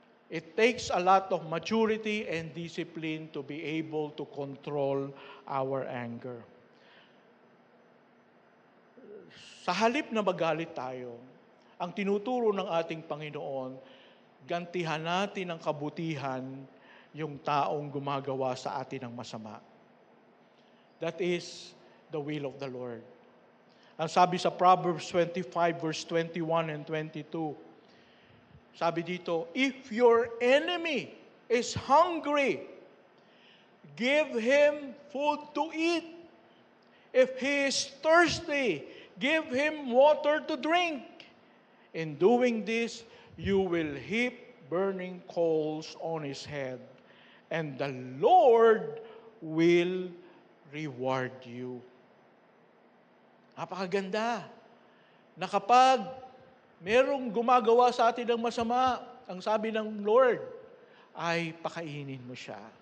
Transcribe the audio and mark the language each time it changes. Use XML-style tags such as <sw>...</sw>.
<en>It takes a lot of maturity and discipline to be able to control our anger.</en> <tl>Sa halip na magalit tayo, ang tinuturo ng ating Panginoon, gantihan natin ang kabutihan yung taong gumagawa sa atin ng masama.</tl> <en>That is the will of the Lord.</en> <tl>Ang sabi sa Proverbs 25 verse 21 and 22, sabi dito,</tl> <en>if your enemy is hungry, give him food to eat. If he is thirsty, give him water to drink. In doing this, you will heap burning coals on his head, and the Lord will reward you.</en> <tl>Napakaganda na kapag merong gumagawa sa atin ng masama, ang sabi ng Lord, ay pakainin mo siya.</tl>